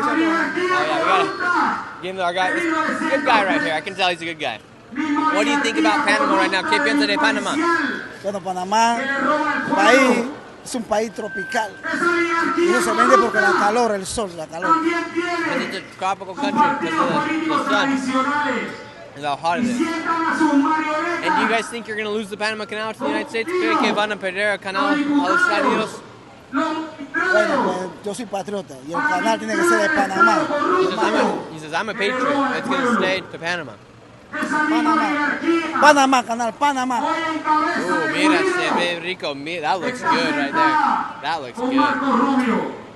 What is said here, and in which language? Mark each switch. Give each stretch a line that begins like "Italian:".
English: Oh yeah, we gotta give him our guy. This good guy right here. I can tell he's a good guy. What do you think about Panama right now?
Spanish: ¿Qué piensa de Panamá? Bueno, Panamá, país, es un país tropical. Y eso se vende porque la calor, el sol, la calor.
English: Because it's a tropical country because of the sun. And how hot it is. And do you guys think you're going to lose the Panama Canal to the United States? ¿Creen que van a perder el canal a los Estados Unidos?
Spanish: Bueno, pues yo soy patriota y el canal tiene que ser de Panamá.
English: He says, I'm a patriot. It's going to stay to Panama.
Spanish: Panamá, canal, Panamá. Ooh, mira, se ve rico.
English: That looks good right there. That looks good.